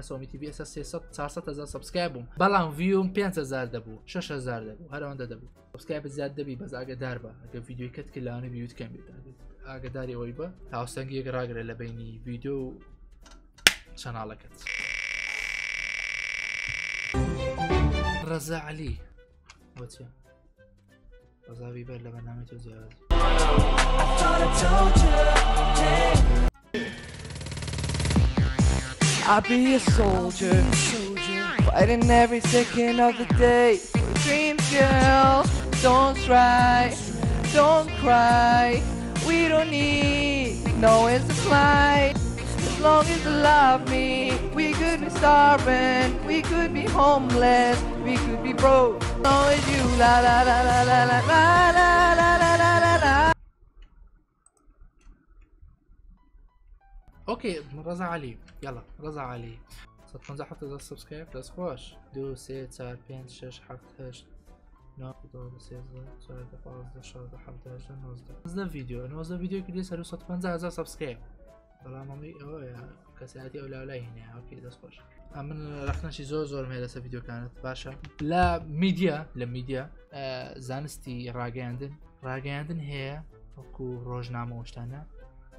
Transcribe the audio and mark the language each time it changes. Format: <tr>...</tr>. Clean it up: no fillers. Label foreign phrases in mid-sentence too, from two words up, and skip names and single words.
<ckb>ئۆمی تیV ئێستا 400,000 سبسکرایب بووم بەڵام ڤیوم 5,000 دەبوو 6,000 دەبوو هەرەوەندە دەبوو سبسکرایب زیاد دەبی بەس ئاگدار بە ئەگە ڤیددیۆی کەت کرد لەوانە ڤیوت کەم بێت ئاگداری ئەوەی بە هاوسەنگی یەک ڕاگرێت لە بینی ڤیددیۆ و چەناڵەکەت ڕەزا عەلی وەچە ڕەزا بیبەر لە بەرنامەی تۆ جیاواز</ckb> <en>I'll be a soldier, fighting every second of the day for dreams, girl. Don't try, don't cry. We don't need nowhere to fly. As long as you love me, we could be starving, we could be homeless, we could be broke. As long as you la la la la la la la la la la la la la.</en> <ckb>اوكي رضا علي يلا رضا علي 150 سبسكرايب دەست خۆش 2 3 4 5 6 7 8 9 10 ڤیددیۆ 19 ڤیددیۆ کردی سەر 150,000 سبسکرایب بەڵام ئەمەی ئەوەیە کەسایەتی ئەو لاولای هینەیە ئۆکێ دەست خۆش من ڕخنەشی زۆرم هەیە لەسەر ڤیددیۆکانت باشە لە میدیا زانستی ڕاگەیاندن هەیە وەکو ڕۆژنامە وشتانە بە</ckb>